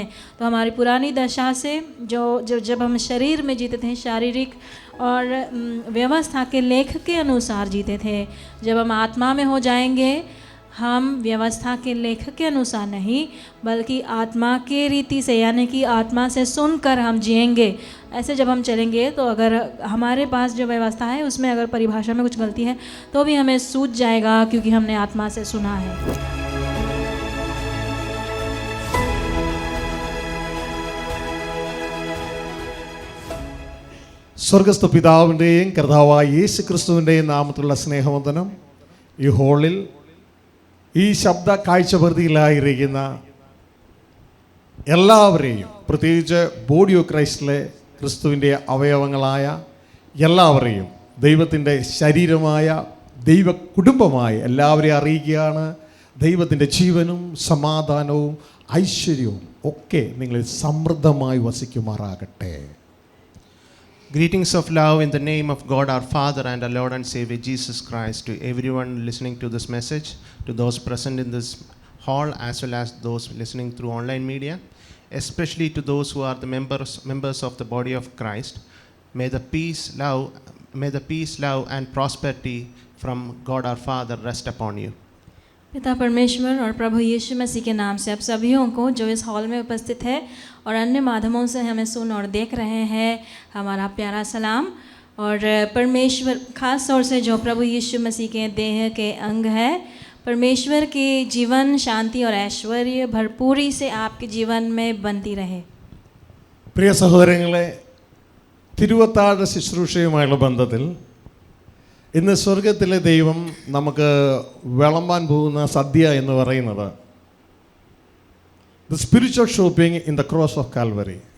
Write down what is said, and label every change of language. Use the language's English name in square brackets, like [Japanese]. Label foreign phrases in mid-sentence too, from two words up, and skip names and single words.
[Hindi] तो हमारी पुरानी दशा से जब हम शरीर में जीते थे, शारीरिक और व्यवस्था के लेख के अनुसार जीते थे, जब हम आत्मा में हो जाएंगे हम व्यवस्था के लेख के अनुसार नहीं बल्कि आत्मा के रीति से, यानी कि आत्मा से सुनकर हम जिएंगे. ऐसे जब हम चलेंगे तो अगर हमारे पास जो व्यवस्था है उसमें अगर परिभाषा में कुछ गलती है तो भी हमें सूझ जाएगा, क्योंकि हमने आत्मा से सुना है. [Malayalam] സ്വർഗസ്ഥ പിതാവിൻ്റെയും കർത്താവായ യേശു ക്രിസ്തുവിൻ്റെയും നാമത്തിലുള്ള സ്നേഹവന്ദനം ഈ ഹോളിൽ ഈ ശബ്ദ കാഴ്ചപരിധിയിലായിരിക്കുന്ന എല്ലാവരെയും, പ്രത്യേകിച്ച് [English] body of Christ [Malayalam] ക്രിസ്തുവിൻ്റെ അവയവങ്ങളായ എല്ലാവരെയും, ദൈവത്തിൻ്റെ ശരീരമായ ദൈവ കുടുംബമായ എല്ലാവരെയും അറിയിക്കുകയാണ്. ദൈവത്തിൻ്റെ ജീവനും സമാധാനവും ഐശ്വര്യവും ഒക്കെ നിങ്ങളിൽ സമൃദ്ധമായി വസിക്കുമാറാകട്ടെ. [English] Greetings of love in the name of God our Father and our Lord and Savior Jesus Christ to everyone listening to this message, to those present in this hall as well as those listening through online media, especially to those who are the members of the body of Christ. May the peace, love and prosperity from God our Father rest upon you. [Hindi] पिता परमेश्वर और प्रभु यीशु मसीह के नाम से आप सभी को जो इस हॉल में उपस्थित है और अन्य माध्यमों से हमें सुन और देख रहे हैं, हमारा प्यारा सलाम। और परमेश्वर खास तौर से जो प्रभु यीशु मसीह के देह के अंग है, परमेश्वर की जीवन, शांति और ऐश्वर्य भरपूरी से आपके जीवन में बनती रहे। [Malayalam] പ്രിയ സഹോദരങ്ങളെ, തിരുവത്താഴ ശുശ്രൂഷയുമായുള്ള ബന്ധത്തിൽ ഇന്ന് സ്വർഗത്തിലെ ദൈവം നമുക്ക് വിളമ്പാൻ പോകുന്ന സദ്യ എന്ന് പറയുന്നത് [English] the spiritual shopping in the cross of Calvary.